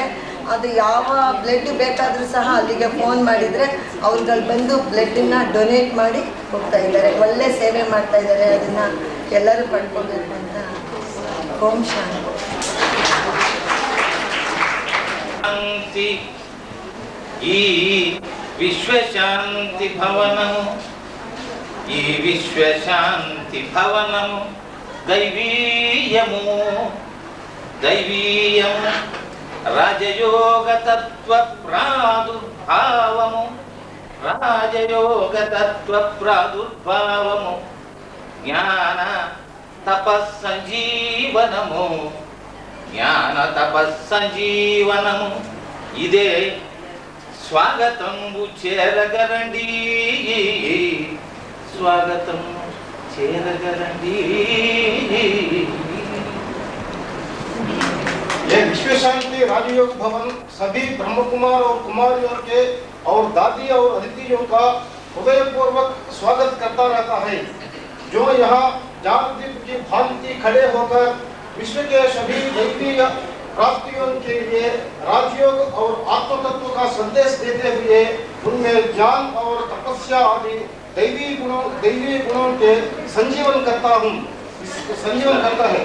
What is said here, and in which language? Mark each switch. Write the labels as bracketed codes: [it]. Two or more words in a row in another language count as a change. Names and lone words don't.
[kn] ಅದು ಯಾವ ಬ್ಲಡ್ ಬೇಕಾದರೂ ಸಹ ಅಲ್ಲಿಗೆ ಫೋನ್ ಮಾಡಿದರೆ ಅವ್ರುಗಳು ಬಂದು ಬ್ಲಡ್ಡನ್ನು ಡೊನೇಟ್ ಮಾಡಿ ಹೋಗ್ತಾ ಇದ್ದಾರೆ. ಒಳ್ಳೆ ಸೇವೆ ಮಾಡ್ತಾ ಇದ್ದಾರೆ. ಅದನ್ನು ಎಲ್ಲರೂ ಪಡ್ಕೊಬೇಕು ಅಂತ. ಓಂ ಶಾಂತಿ. ಈ ವಿಶ್ವಶಾಂತಿ ಭವನವು, [te] ఈ విశ్వశాంతి భవనము దైవీయము దైవీయము రాజయోగ తత్వ ప్రాదుర్భావము రాజయోగ తత్వ ప్రాదుర్భావము జ్ఞాన తపస్సంజీవనము జ్ఞాన తపస్సంజీవనము ఇదే స్వాగతంబు చేరగరండి స్వాగతం చేరగరండి। [hi] ये विश्व शांति राजयोग भवन सभी ब्रह्म कुमार और कुमारियों के और दादी और अतिथियों का हृदयपूर्वक स्वागत करता रहता है, जो यहाँ ज्ञानदीप की भांति खड़े होकर विश्व के सभी दैवीय प्राप्तियों के लिए राजयोग और आत्मतत्व का संदेश देते हुए उनमें ज्ञान और तपस्या आदि दैवी गुणों के संजीवन करता है।